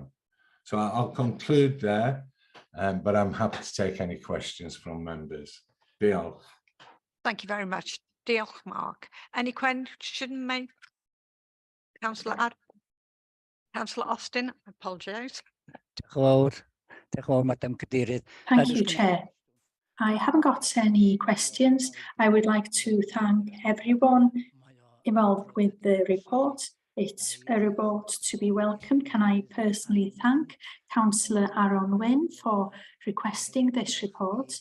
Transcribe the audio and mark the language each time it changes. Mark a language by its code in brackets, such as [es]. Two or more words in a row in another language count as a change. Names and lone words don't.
[en] So I'll conclude there, but I'm happy to take any questions from members. [cy] Diolch. [en] Thank you very much. Diolch, Mark. Any question made? Councillor Austin, I apologise. [cy] Diolch yn fawr, Madam Cadeirydd. [en] Thank you, Chair. I haven't got any questions. I would like to thank everyone involved with the report. It's a report to be welcomed. Can I personally thank Councillor Aaron Wynne for requesting this report?